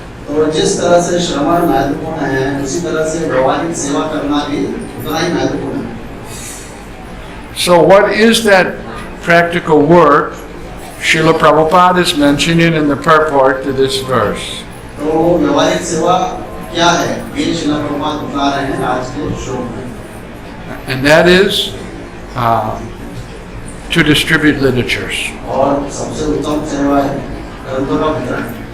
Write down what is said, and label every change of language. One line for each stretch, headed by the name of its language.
Hindi: तो जिस तरह से श्रवण महत्वपूर्ण है, उसी तरह से व्यावहारिक सेवा करना भी उतना ही महत्वपूर्ण है।
English: So what is that practical work Srila Prabhupada is mentioning in the purport to this verse?
Hindi: तो व्यावहारिक सेवा क्या है, ये श्रील प्रभुपाद बता रहे हैं आज के श्लोक में।
English: And that is to distribute literatures.
Hindi: और सबसे उत्तम सेवा है ग्रंथों का वितरण।